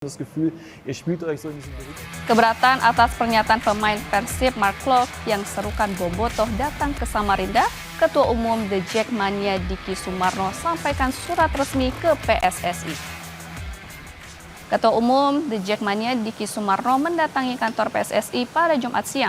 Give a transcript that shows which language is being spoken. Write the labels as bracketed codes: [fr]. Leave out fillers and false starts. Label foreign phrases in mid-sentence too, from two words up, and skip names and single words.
[de] Das Gefühl, ihr spielt euch so in diesem Bericht. [id] Keberatan atas pernyataan pemain Persib Mark Klok yang serukan Bobotoh datang ke Samarinda, Ketua Umum The Jackmania Diki Sumarno sampaikan surat resmi ke PSSI. Ketua Umum The Jackmania Diki Sumarno mendatangi kantor PSSI pada Jumat siang.